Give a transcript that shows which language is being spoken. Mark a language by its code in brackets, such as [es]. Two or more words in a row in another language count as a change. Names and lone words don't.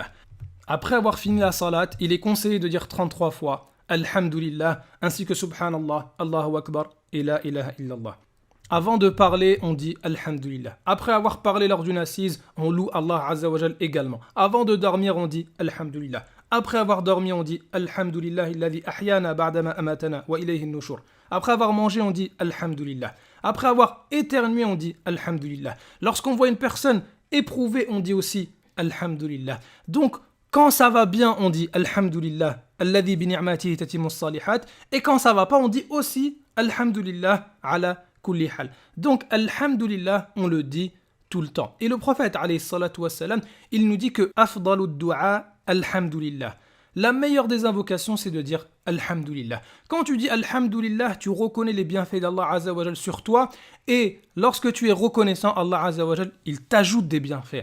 [fr] Après avoir fini la salat, il est conseillé de dire 33 fois Alhamdulillah, ainsi que Subhanallah, [ar] الله أكبر [fr] et [ar] لا إله إلا الله. [fr] Avant de parler, on dit Alhamdulillah. Après avoir parlé lors d'une assise, on loue Allah [ar] عز وجل [fr] également. Avant de dormir, on dit Alhamdulillah. Après avoir dormi, on dit [ar] الحمد لله الذي أحيانا بعد ما أماتنا وإليه النشور. [fr] Après avoir mangé, on dit Alhamdulillah. Après avoir éternué, on dit Alhamdulillah. Lorsqu'on voit une personne éprouvée, on dit aussi Alhamdulillah. Donc, quand ça va bien, on dit [ar] الحمد لله الذي بنعمته تتم الصالحات. [fr] Et quand ça va pas, on dit aussi [ar] الحمد لله على كل حال. [fr] Donc, Alhamdulillah, on le dit tout le temps. Et le prophète, [ar] عليه الصلاة والسلام, [fr] il nous dit que [ar] أفضل الدعاء الحمد لله. [fr] La meilleure des invocations, c'est de dire Alhamdulillah. Quand tu dis Alhamdulillah, tu reconnais les bienfaits d'Allah [ar] عز وجل [fr] sur toi. Et lorsque tu es reconnaissant, Allah [ar] عز وجل, [fr] il t'ajoute des bienfaits.